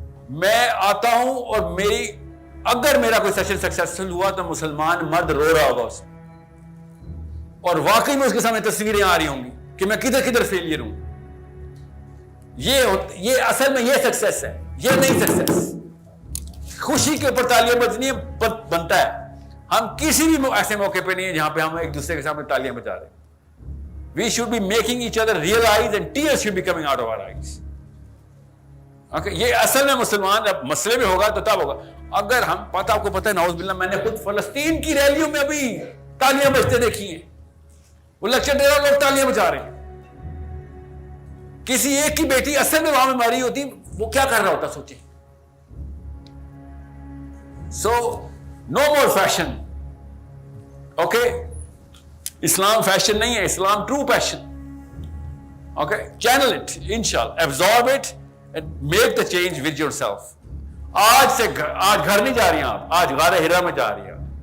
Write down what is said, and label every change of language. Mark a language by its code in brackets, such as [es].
[ur] میں آتا ہوں اور اگر میرا کوئی سیشن سکسیسفل ہوا تو مسلمان مرد رو رہا ہوگا اس اور واقعی میں اس کے سامنے تصویریں آ رہی ہوں گی کہ میں کدھر کدھر فیلئر ہوں. یہ اصل میں یہ سکسیس ہے, یہ نہیں سکسیس. خوشی کے اوپر تالیاں بجنی بنتا ہے. ہم کسی بھی ایسے موقع پہ نہیں ہیں جہاں پہ ہم ایک دوسرے کے سامنے تالیاں بجا رہے ہیں. [en] We should be making each other realize and tears should be coming out of our eyes. [ur] Okay, یہ اصل میں مسلمان اب مسئلے میں ہوگا تو تب ہوگا. اگر ہم آپ کو پتہ ہے نعوذ باللہ, میں نے خود فلسطین کی ریلیوں میں ابھی تالیاں بجتے دیکھی ہیں. وہ لیکچر دے رہا, لوگ تالیاں بجا رہے ہیں. کسی ایک کی بیٹی اصل میں وہاں میں ماری ہوتی, وہ کیا کر رہا ہوتا سوچیں. [en] So no more fashion. [ur] Okay, اسلام فیشن نہیں ہے, اسلام [en] True passion. Okay, channel it, inshallah, absorb it and make the change with yourself. [ur] آج گھر نہیں جا رہی ہیں آپ, آج غار ہرا میں جا رہی ہیں.